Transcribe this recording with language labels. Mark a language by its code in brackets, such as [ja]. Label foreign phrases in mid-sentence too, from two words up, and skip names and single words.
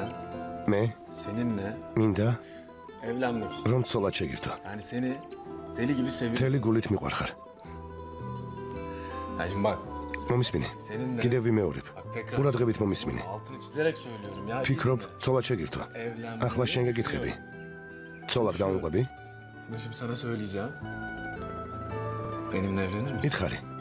[tr] seninle [ka] მინდა [tr] evlenmek istiyorum. [ka] რომ ცოლად შეგირთო. [tr] Yani seni deli gibi seviyorum. [ka] მთელი გულით მიყვარხარ. [tr] Yani şimdi bak. [ka] მომისმინე. [tr] Seninle [ka] კიდევ ვიმეორებ. ყურადღებით მომისმინე. [tr] Altını çizerek söylüyorum ya. [ka] ფიქრობ ცოლად შეგირთო. ახლა შენ გეკითხები. ცოლად დავიყვები? [tr] Bunu şimdi sana söyleyeceğim. Benimle evlenir misin? [ka] ითხარი.